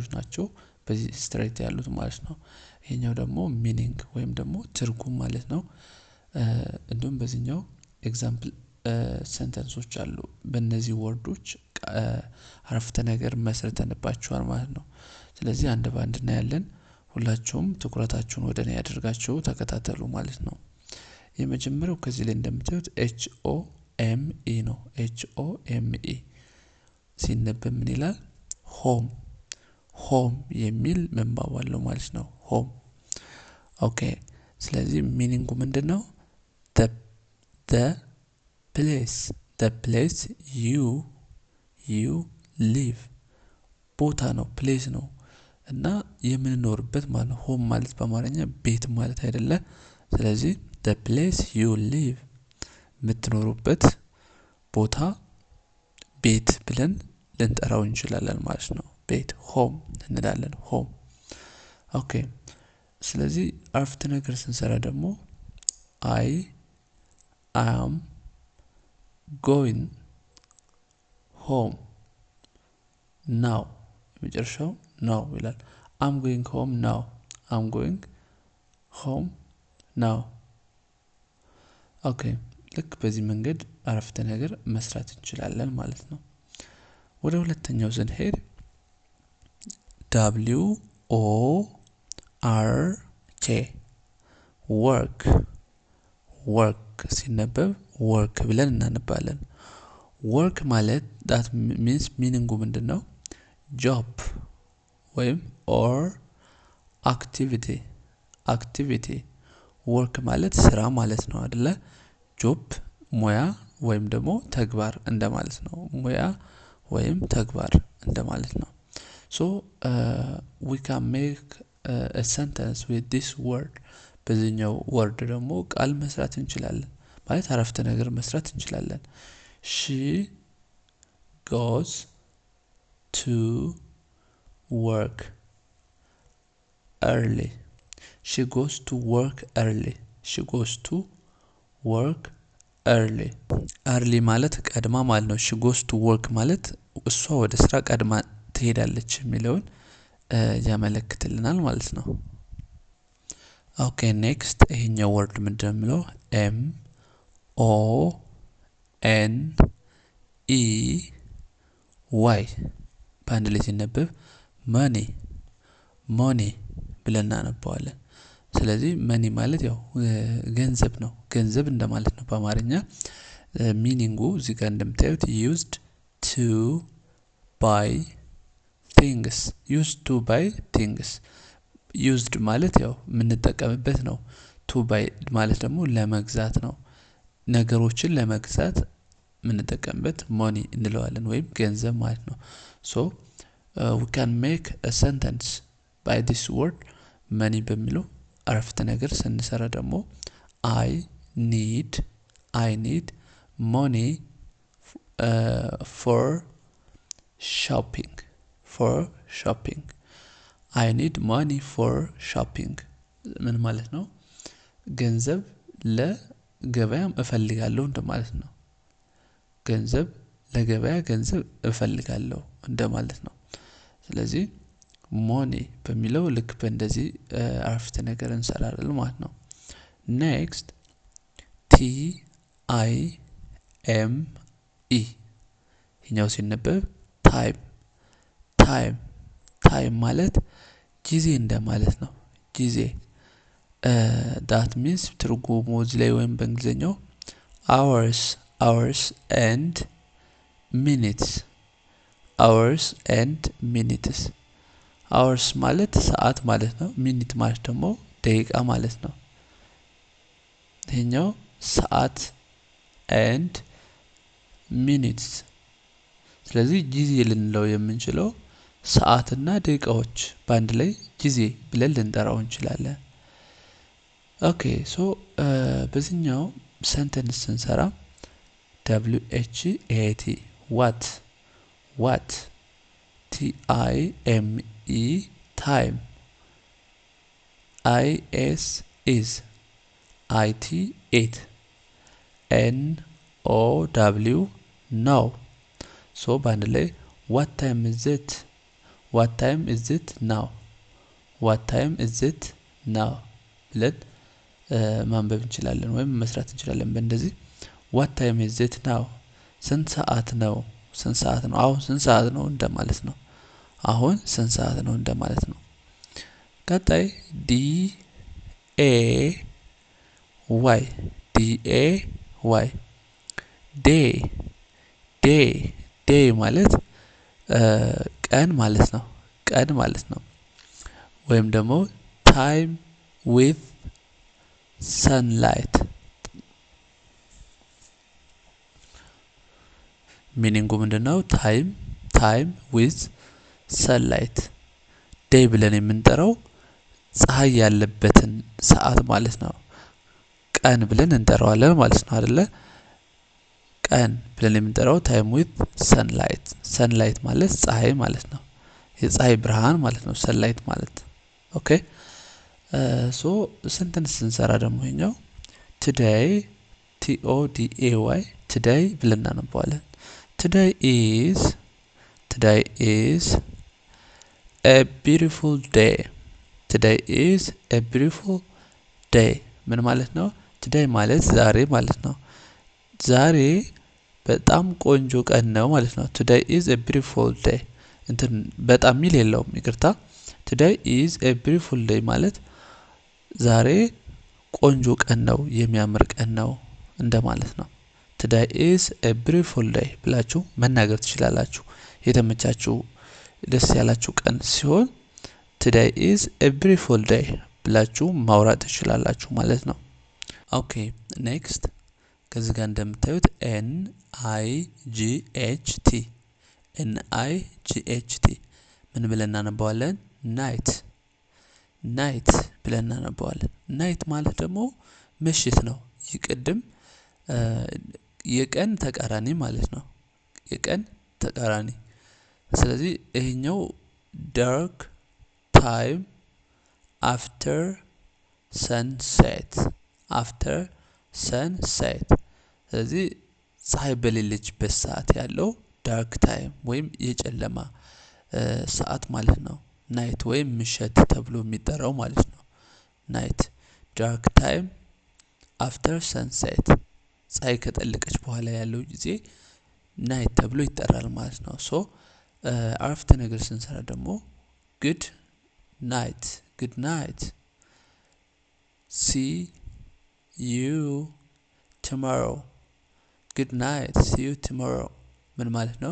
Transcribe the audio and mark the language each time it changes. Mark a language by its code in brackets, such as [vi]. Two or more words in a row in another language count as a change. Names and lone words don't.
[am] ናቸው በዚህ ስትሬት ያሉት ማለት ነው። ይሄኛው ደግሞ ሚኒንግ ወይም ደግሞ ትርጉም ማለት ነው። እንዲሁም በዚህኛው [en] example sentences [am] አሉ። በእነዚህ ወርዶች አረፍተ ነገር መስርተንባቸዋል ማለት ነው። ስለዚህ አንድ ባንድ እናያለን። ሁላችሁም ትኩረታችሁን ወደ እኔ ያደርጋችሁ ተከታተሉ ማለት ነው። የመጀመሪያው ከዚህ ላይ እንደምታዩት HOME ነው። HOME ሲነበብ ምን ይላል? [en] home home [am] የሚል ምንባብ አለው ማለት ነው። [en] home okay። [am] ስለዚህ ሚኒንጉ ምንድነው? [en] the place you live [am] ቦታ ነው፣ ፕሌስ ነው እና የምንኖርበት ማለት ነው። ሆም ማለት በአማርኛ ቤት ማለት አይደለ? ስለዚህ [en] the place you live [am] የምትኖሩበት ቦታ ቤት ብለን ልንጠራው እንችላለን ማለት ነው። ቤት ሆም እንላለን። [en] home okay። [am] ስለዚህ አረፍተ ነገር ስንሰራ ደግሞ [en] I am going home now [am] መጨረሻው now ይላል። [en] I'm going home now I'm going home now [am] ኦኬ። ልክ በዚህ መንገድ አረፍተ ነገር መስራት እንችላለን ማለት ነው። ወደ ሁለተኛው ስንሄድ [en] WORK work [am] ሲነበብ work ብለን እናነባለን። work ማለት [en] that means meaningu [am] ምንድነው? job ወይም [en] or activity work [am] ማለት ስራ ማለት ነው አይደለ? job ሙያ ወይም ደግሞ ተግባር እንደማለት ነው። ሙያ ወይም ተግባር እንደማለት ነው። [en] so we can make a sentence with this word [am] በዚህኛው ወርድ ደግሞ ቃል መስራት እንችላለን ማለት አረፍተ ነገር መስራት እንችላለን። [en] she goes to work early she goes to work early she goes to work early early [am] ማለት ቀድማ ማለት ነው። [en] she goes to work [am] ማለት እሷ ወደ ስራ ቀድማ ትሄዳለች የሚለውን ያመለክትልናል ማለት ነው። [en] okay next [am] ይሄኛው ወርድ ምንድነው? MONEY በአንድ ላይ ሲነበብ money ብለን እናነባዋለን። ስለዚህ መኒ ማለት ያው ገንዘብ ነው፣ ገንዘብ እንደማለት ነው በአማርኛ። ሚኒንጉ እዚህ ጋር እንደምታዩት [en] used to buy things [am] used ማለት ያው የምንጠቀምበት ነው። [en] to buy [am] ማለት ደግሞ ለመግዛት ነው። ነገሮችን ለመግዛት የምንጠቀምበት money እንለዋለን ወይም ገንዘብ ማለት ነው። [en] so we can make a sentence by this word money [am] በሚለው አረፍተ ነገር ስንሰራ ደግሞ [en] I need money for shopping I need money for shopping [am] ምን ማለት ነው? ገንዘብ ለገበያም እፈልጋለሁ እንደማለት ነው። ገንዘብ ለገበያ ገንዘብ እፈልጋለሁ እንደማለት ነው። ስለዚህ ሞኒ በሚለው ልክ በእንደዚህ አረፍተ ነገር እንሰራለን ማለት ነው። ኔክስት time ይሄኛው ሲነበብ ታይም ማለት ጊዜ እንደማለት ነው። ጊዜ that means ትርጉሙ እዚህ ላይ ወይም በእንግሊዘኛው [en] hours and minutes [am] hours ማለት ሰዓት ማለት ነው። ሚኒት ማለት ደግሞ ደቂቃ ማለት ነው። ይሄኛው ሰዓት [en] and minutes [am] ስለዚህ ጊዜ ልንለው የምንችለው ሰዓትና ደቂቃዎች በአንድ ላይ ጊዜ ብለን ልንጠራው እንችላለን። [en] okay so [am] በዚህኛው ሰንተንስ ስንሰራ [en] WHAT what TIME time is IT it NOW now so [am] በአንድ ላይ [en] what time is it [am] now ብለን ማንበብ እንችላለን ወይም መስራት እንችላለን። በእንደዚህ [en] what time is it now [am] ስንት ሰዓት ነው አሁን ስንት ሰዓት ነው እንደማለት ነው። አሁን ስንት ሰዓት ነው እንደማለት ነው። ቀጣይ DAY day ማለት ቀን ማለት ነው። ወይም ደግሞ [en] time with sunlight [am] ሚኒንጉ ምንድነው? [en] time with sunlight [am] day ብለን የምንጠራው ፀሐይ ያለበትን ሰዓት ማለት ነው። ቀን ብለን እንጠራዋለን ማለት ነው አይደለ? ቀን ብለን የምንጠራው [en] time with sunlight [am] ማለት ፀሐይ ማለት ነው። የፀሐይ ብርሃን ማለት ነው sunlight ማለት። [en] okay so sentence [am] ስንሰራ ደግሞ ይሄኛው [en] today today [am] ብለን እናነባዋለን። [en] today is a beautiful day [am] ምን ማለት ነው? today ማለት ዛሬ ማለት ነው። ዛሬ በጣም ቆንጆ ቀን ነው ማለት ነው። [en] today is a beautiful day [am] በጣም ሚል የለውም ይቅርታ። [en] today is a beautiful day [am] ማለት ዛሬ ቆንጆ ቀን ነው የሚያምር ቀን ነው እንደማለት ነው። [en] today is a beautiful day [am] ብላችሁ መናገር ትችላላችሁ። የተመቻችሁ ደስ ያላችሁ ቀን ሲሆን [en] today is a beautiful day [am] ብላችሁ ማውራት ትችላላችሁ ማለት ነው። [en] okay next [am] ከዚህ ጋር እንደምታዩት NIGHT ምን ብለን እናነባዋለን? ናይት ብለን እናነባዋለን። ናይት ማለት ደግሞ ምሽት ነው። ይቅድም የቀን ተቃራኒ ማለት ነው። የቀን ተቃራኒ። ስለዚህ ይሄኛው [en] dark time after sunset [am] ስለዚህ ፀሐይ በሌለችበት ሰዓት ያለው [en] dark time [am] ወይም የጨለማ ሰዓት ማለት ነው። ናይት ወይም ምሽት ተብሎ የሚጠራው ማለት ነው። ናይት [en] dark time after sunset [am] ፀሐይ ከጠለቀች በኋላ ያለው ጊዜ ናይት ተብሎ ይጠራል ማለት ነው። ሶ አረፍተ ነገር ስንሰራ ደግሞ [en] good night see you tomorrow [am] ምን ማለት ነው?